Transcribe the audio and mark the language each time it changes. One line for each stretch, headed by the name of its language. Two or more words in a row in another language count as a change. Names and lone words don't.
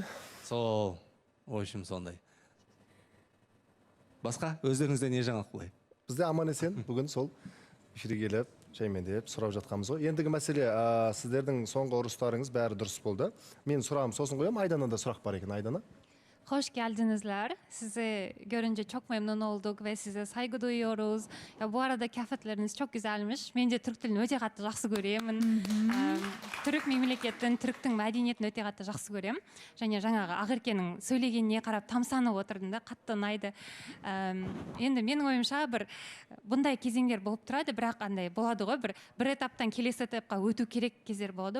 Kazakh: Сол,
Russian: в общем,
Kazakh: сондай. Басқа өздеріңізде не жаңалық былай? Бізде аман есен бүгін сол эфирге келіп, жаймендеп сұрап жатқанбыз ғой. Ендігі мәселе, сіздердің соңғы ұрыстарыңыз бәрі дұрыс болды. Мен сұрағым сосын қоям, Айдана да сұрақ бар екен. Айдана?
Turkish: Hoş geldinizler. Sizi görünce çok memnun olduk ve size saygı duyuyoruz. Ya bu arada kıyafetleriniz çok güzelmiş. Bence Türk dilini
Kazakh: öte katı жақсы көремін. Түрік мемлекеттің, түріктің мәдениетін өте қатты жақсы көрем. Және жаңағы Ақеркенің сөйлегеніне қарап тамсанып отырдым да, қатты ұнайды. Енді менің ойымша бір бұндай кезеңдер болып тұрады, бірақ андай болады ғой, бір этаптан келесі этапқа өту керек кездер болады.